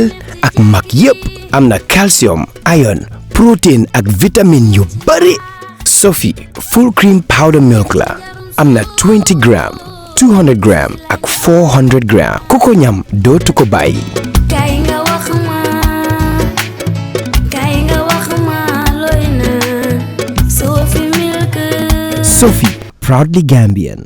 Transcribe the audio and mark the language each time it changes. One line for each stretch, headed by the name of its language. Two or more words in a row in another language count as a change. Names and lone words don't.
Wolof: ak mag yépp am na calcium iron protein ak vitamine yu bari Sophie
English: full cream powder milk
Wolof: la am na 20 gram 200 gram ak 400 gram ku ko ñam dootu ko bàyyi.
English: Sophie proudly Gambian.